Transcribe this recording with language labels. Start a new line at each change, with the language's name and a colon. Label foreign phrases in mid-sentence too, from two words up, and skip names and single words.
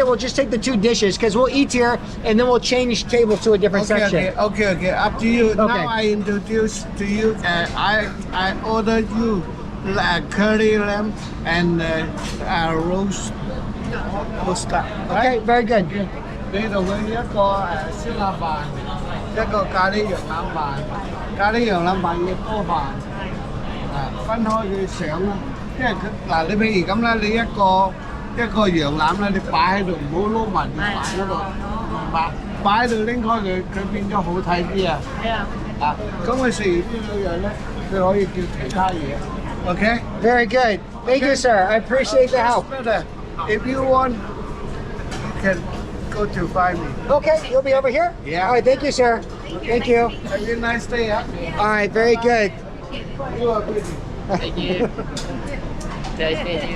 English: We'll just take the 2 dishes because we'll eat here and then we'll change tables to a different section. Okay. Up to you. Okay. Now I introduce to you. I ordered you curry lamb and roast duck. Okay. Very good.
Cantonese: 你同佢一個燒臘飯，一個咖喱羊腩飯，咖喱羊腩飯要多飯，分開佢上啦。因為佢嗱，你譬如咁啦，你一個羊腩啦，你擺喺度，唔好撈埋條飯嗰度，擺喺度拎開佢，佢變咗好睇啲啊！咁佢食完呢兩樣咧，佢可以叫其他嘢。Okay?
English: Very good. Thank you, sir. I appreciate the help. Better. If you want, you can go to find me. Okay. You'll be over here. Yeah. All right. Thank you, sir. Thank you. Have a nice day. Huh? All right. Very good. You are busy. Thank you. Thank you.